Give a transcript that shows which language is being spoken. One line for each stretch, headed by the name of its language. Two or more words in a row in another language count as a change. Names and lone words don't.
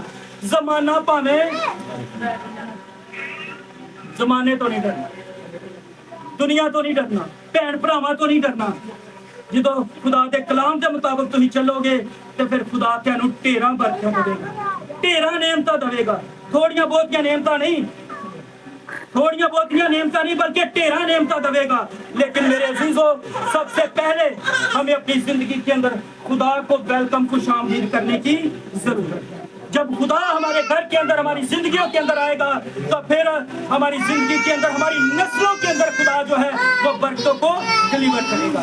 Punjabi: ਜ਼ਮਾਨਾ ਭਾਵੇਂ, ਜ਼ਮਾਨੇ ਤੋਂ ਨਹੀਂ ਡਰਨਾ, ਦੁਨੀਆ ਤੋਂ ਨਹੀਂ ਡਰਨਾ, ਭੈਣ ਭਰਾਵਾਂ ਤੋਂ ਨਹੀਂ ਡਰਨਾ। ਜਦੋਂ ਖੁਦਾ ਦੇ ਕਲਾਮ ਦੇ ਮੁਤਾਬਕ ਤੁਸੀਂ ਚੱਲੋਗੇ ਤੇ ਫਿਰ ਖੁਦਾ ਤੁਹਾਨੂੰ ਢੇਰਾਂ ਬਰਕਤਾਂ ਦੇਵੇਗਾ, ਢੇਰਾਂ ਨੇਮਤਾਂ ਦੇਵੇਗਾ। ਥੋੜੀਆਂ ਬਹੁਤੀਆਂ ਨੇਮਤਾਂ ਨਹੀਂ, ਥੋੜੀਆਂ ਬਹੁਤੀਆਂ ਨੇਮਤਾ ਨਹੀਂ ਬਲਕਿ ਢੇਰਾ ਨੇਮਤਾ ਦੇਗਾ।
Hindi: लेकिन मेरे अजीजों, सबसे पहले हमें अपनी जिंदगी के अंदर खुदा को वेलकम, खुशामदीद करने की जरूरत है। जब खुदा हमारे घर के अंदर, हमारी जिंदगियों के अंदर आएगा तो फिर हमारी जिंदगी के अंदर, हमारी नस्लों के अंदर खुदा जो है वो बरकतों को डिलीवर करेगा।